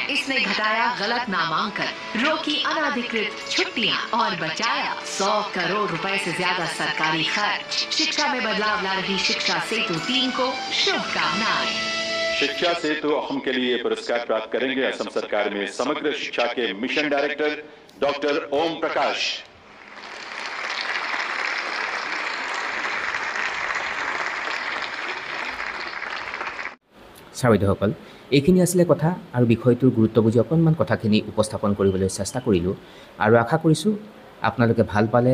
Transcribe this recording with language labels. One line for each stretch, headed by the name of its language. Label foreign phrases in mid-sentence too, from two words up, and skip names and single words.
Hindi: इसने घटाया गलत नामांकन, रोकी अनाधिकृत छुट्टियां और बचाया 100 करोड़ रुपए से ज्यादा सरकारी खर्च। शिक्षा में बदलाव ला रही शिक्षा सेतु टीम को शुभकामनाएं। शिक्षा सेतु अहम के लिए पुरस्कार प्राप्त करेंगे असम सरकार में समग्र शिक्षा के मिशन डायरेक्टर डॉक्टर ओम प्रकाश।
Assamese: ছাৰ-বাইদেউসকল, এইখিনি আছিলে কথা আৰু বিষয়টোৰ গুৰুত্ব বুজি অকণমান কথাখিনি উপস্থাপন কৰিবলৈ চেষ্টা কৰিলোঁ আৰু আশা কৰিছোঁ আপোনালোকে ভাল পালে।